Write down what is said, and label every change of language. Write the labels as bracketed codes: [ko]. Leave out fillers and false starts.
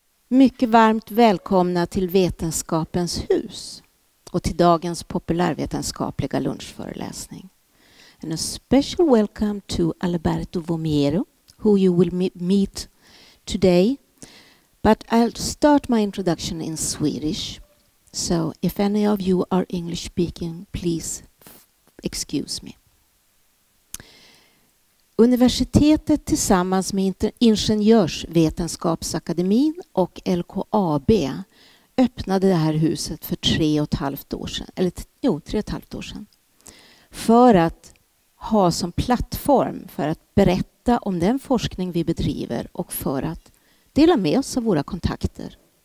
[sv] Mycket varmt välkomna till Vetenskapens hus och till dagens populärvetenskapliga lunchföreläsning. [en] And a special welcome to Alberto Vomiero, who you will meet today. But I'll start my introduction in Swedish. So if any of you are English speaking, please excuse me. [sv] Universitetet tillsammans med Ingenjörsvetenskapsakademin och LKAB öppnade det här huset för 3,5 år sedan. 3,5 år sedan. För att ha som plattform för att berätta om den forskning vi bedriver och för att dela med oss av våra kontakter.